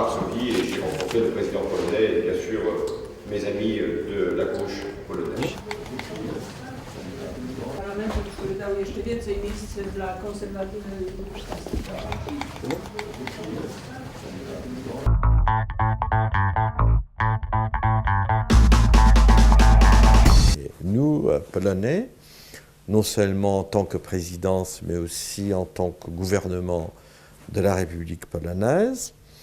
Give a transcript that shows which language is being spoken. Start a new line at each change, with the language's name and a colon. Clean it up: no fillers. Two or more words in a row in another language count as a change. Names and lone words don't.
French: Varsovie et j'ai rencontré le président polonais et bien sûr mes amis de la gauche polonaise.
Polish: Parlamentu, który dał jeszcze więcej miejsc dla konserwatywnej
French: Nous, Polonais, non seulement en tant que présidence, mais aussi en tant que gouvernement de la République polonaise,